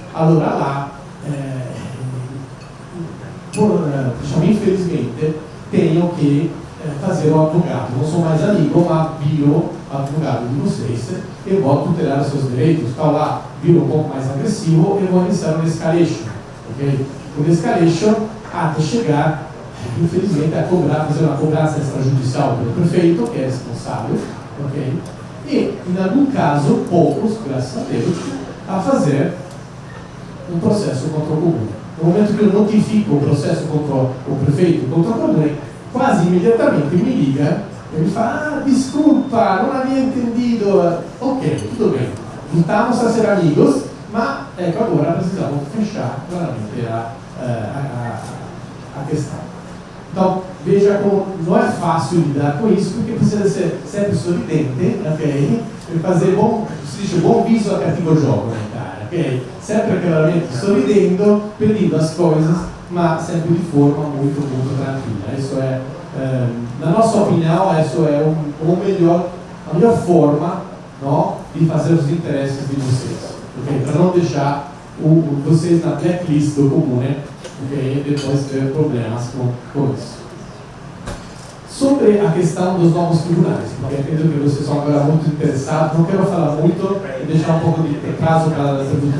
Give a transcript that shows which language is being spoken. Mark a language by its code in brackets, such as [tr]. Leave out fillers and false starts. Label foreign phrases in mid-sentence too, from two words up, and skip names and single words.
[pt] Allora lá, infelizmente, tenho que fazer o advogado. Não sou mais amigo, mas viro advogado de vocês e vou tutelar os seus direitos. Então lá, viro um pouco mais agressivo e vou iniciar um escalation. Okay? Um escalation até chegar, infelizmente, a fazer uma cobrança extrajudicial pelo prefeito, que é responsável. Okay? E, em algum caso, poucos, graças a Deus, a fazer um processo contra o comune. No momento que eu notifico o processo contra o prefeito, contra o comune, quase imediatamente me liga e me fala: desculpa, não havia entendido. Ok, tudo bem, voltamos a ser amigos, mas agora precisamos fechar claramente a questão. Então, veja como não é fácil lidar com isso, porque precisa ser sempre sorridente, ok? E fazer [it] si dice buon viso a cattivo gioco in Italia, ok? Sempre chiaramente sorridendo, [pt] pedindo as coisas, [it] ma sempre di forma molto tranquilla. [pt] Isso é, na nossa opinião, isso é a melhor forma, no, di fazer os interesses de vocês, ok? Para não deixar vocês na blacklist do comune, ok? E depois ter problemas com isso. Sobre a questão dos novos tribunais, porque acredito que vocês são agora muito interessados, não quero falar muito e deixar um pouco de prazo para as perguntas.